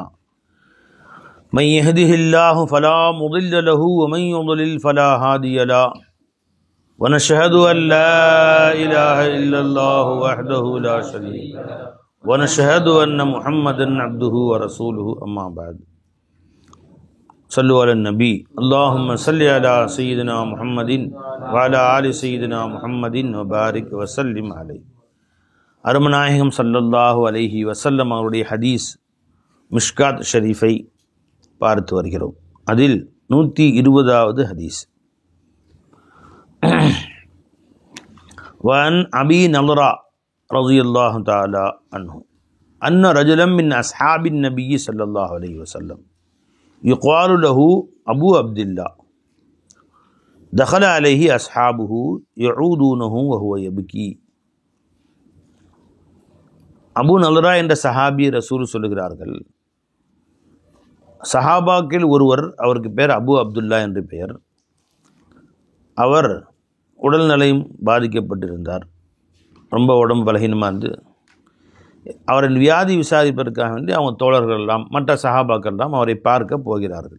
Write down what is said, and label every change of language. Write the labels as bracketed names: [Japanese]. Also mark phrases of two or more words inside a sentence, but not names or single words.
[Arabic] من يهده الله فلا مضل له ومن يضلل فلا هادي له ونشهد أن لا إله إلا الله وحده لا شريك له ونشهد أن محمدا عبده ورسوله أما بعد. صلوا على النبي اللهم صل على سيدنا محمد وعلى آل سيدنا محمد وبارك وسلم عليه. [Tamil] அருமநாயகம் [Arabic] صلى الله عليه وسلم [Tamil] அவருடைய ஹதீஸ் மிஷ்காத் ஷரீஃபை பார்த்து வருகிறோம். அதில் 120வது ஹதீஸ். [Arabic] وعن أبي نضرة رضي الله تعالى عنه أن رجلا من أصحاب النبي صلى الله عليه وسلم يقال له أبو عبد الله دخل عليه أصحابه يعودونه وهو يبكي. [Tamil] அபு நல்ரா என்ற சஹாபி ரசூல் சொல்லுகிறார்கள், சஹாபாக்கள் ஒருவர், அவருக்கு பேர் அபு அப்துல்லா என்று பெயர். அவர் உடல்நலம் பாதிக்கப்பட்டிருந்தார். ரொம்ப உடம்பு பலகீனமாக இருந்து அவரின் வியாதி விசாரிப்பதற்காக வேண்டி அவங்க தோழர்கள் எல்லாம் மற்ற சஹாபாக்கள் எல்லாம் அவரை பார்க்க போகிறார்கள்.